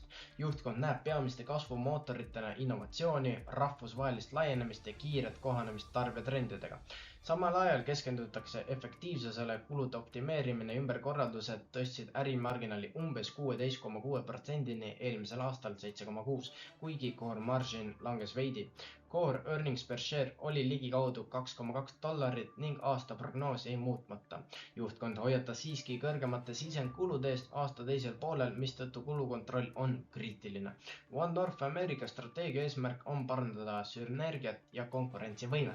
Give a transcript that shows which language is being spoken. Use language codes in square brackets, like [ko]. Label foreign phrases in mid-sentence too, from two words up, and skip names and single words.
[et] Juhtkond näeb peamiste kasvumootoritena innovatsiooni, rahvusvahelist laienemist ja kiiret kohanemist tarbijatrendidega. Samal ajal keskendutakse efektiivsusele, kulude optimeerimine ja ümberkorraldused tõstsid ärimarginaali umbes 16,6%-ni, eelmisel aastal 7,6%, kuigi [en] core margin [et] langes veidi. [en] Core earnings per share [et] oli ligikaudu $2,2 ning aasta prognoos ei muutmata. Juhtkond hoiatas siiski kõrgemate sisendkulude eest aasta teisel poolel, mistõttu kulukontroll on kriitiline. One North America strateegia eesmärk on parandada sünergiat ja konkurentsivõimet.